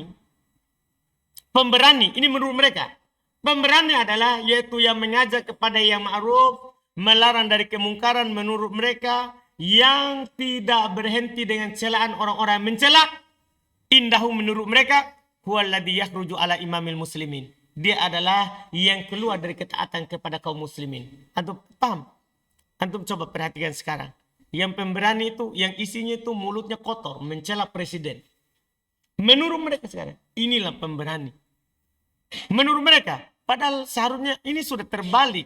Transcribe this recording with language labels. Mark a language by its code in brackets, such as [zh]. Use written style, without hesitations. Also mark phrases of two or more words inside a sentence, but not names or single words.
[id] Pemberani, ini menurut mereka. Pemberani adalah yaitu yang mengajak kepada yang ma'ruf, melarang dari kemungkaran menurut mereka, yang tidak berhenti dengan celaan orang-orang yang mencela. Indahu menurut mereka, [ar] هو الذي يخرج على إمام المسلمين. [id] Dia adalah yang keluar dari ketaatan kepada kaum muslimin. Antum paham? Antum coba perhatikan sekarang. Yang pemberani itu, yang isinya itu mulutnya kotor, mencela presiden. Menurut mereka sekarang, inilah pemberani. Menurut mereka, padahal seharusnya ini sudah terbalik.